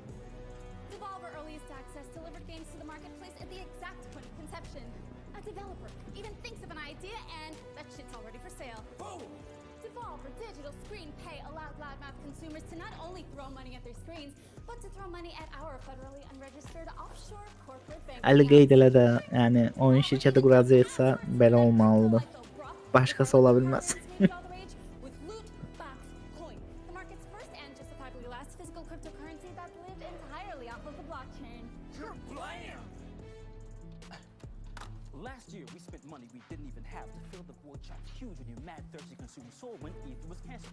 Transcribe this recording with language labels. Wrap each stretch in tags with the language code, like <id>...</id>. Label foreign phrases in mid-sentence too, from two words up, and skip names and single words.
<en>Devolver Earliest Access delivered games to the marketplace at the exact point of conception. A developer even thinks of an idea and that shit's already for sale. Boom! Devolver Digital Screen Pay allowed loudmouth consumers to not only throw money at their screens, but to throw money at our federally unregistered offshore corporate bank.</en> <az>Ali qeyd elədi, yəni oyun şirkəti quracaqsa belə olmalıdır. Başqası ola bilməz.</az> <en>Last year, we spent money we didn't even have to fill the void shop huge when your mad thirsty consumer soul when E3 was canceled.</en>